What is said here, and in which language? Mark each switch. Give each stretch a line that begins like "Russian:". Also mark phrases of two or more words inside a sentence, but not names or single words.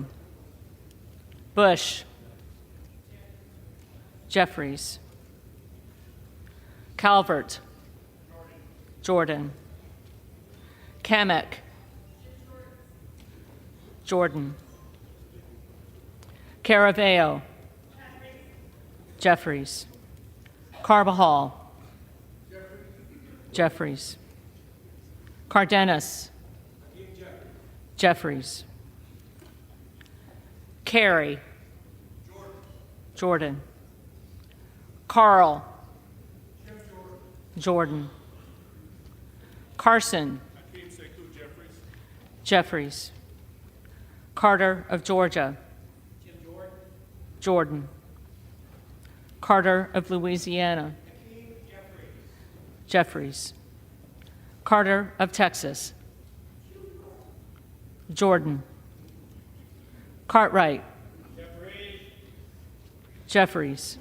English: Bush, Jeffries. Calvert, Jordan. Kamek, Jordan. Caraveo, Jeffries. Carbajal, Jeffries. Cardenas, Jeffries. Carey, Jordan. Carl, Jordan. Carson, Jeffries. Carter of Georgia, Jordan. Carter of Louisiana, Jeffries. Carter of Texas, Jordan. Cartwright, Jeffries.